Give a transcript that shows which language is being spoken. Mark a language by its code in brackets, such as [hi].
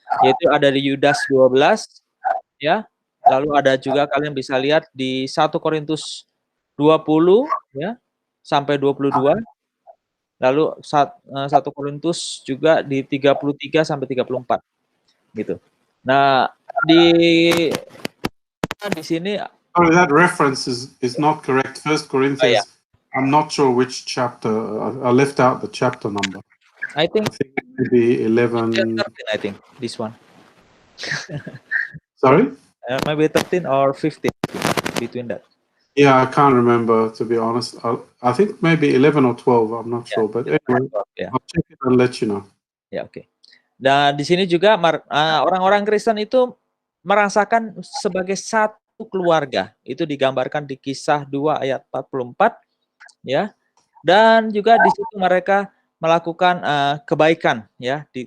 [id] Yaitu ada di Yudas 12 ya. Lalu ada juga kalian bisa lihat di 1 Korintus 20 ya sampai 22. Lalu 1 Korintus juga di 33 sampai 34 gitu. Nah, di sini [en] sorry, that reference is not correct. 1 Corinthians. I'm not sure which chapter. I left out the chapter number. I think maybe 11. 13, I think this one. Sorry? Maybe 13 or 15 between that. Yeah, I can't remember, to be honest. I think maybe 11 or 12. I'm not sure, but anyway, I'll check it and let you know. [id] Ya, oke. Dan di sini juga orang-orang Kristen itu merasakan sebagai satu keluarga. Itu digambarkan di Kisah 2 ayat 44 ya. Dan juga di situ mereka melakukan kebaikan ya.